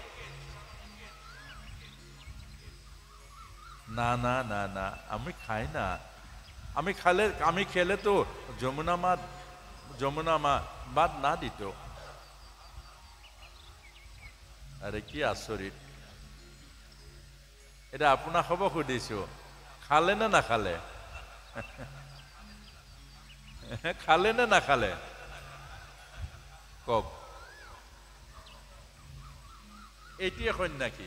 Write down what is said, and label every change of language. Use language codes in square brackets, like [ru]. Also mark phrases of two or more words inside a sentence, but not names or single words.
[bn] না না না না, আমি খাই না, আমি খেলে তো যমুনা মা বাদ না দিত। [as] আরে কি আচৰিত। এটা আপোনাক হ'ব সুধিছো, খালে নে নাখালে? খালে নে নাখালে কওক। এইটোৱে সন্ন্যাসী।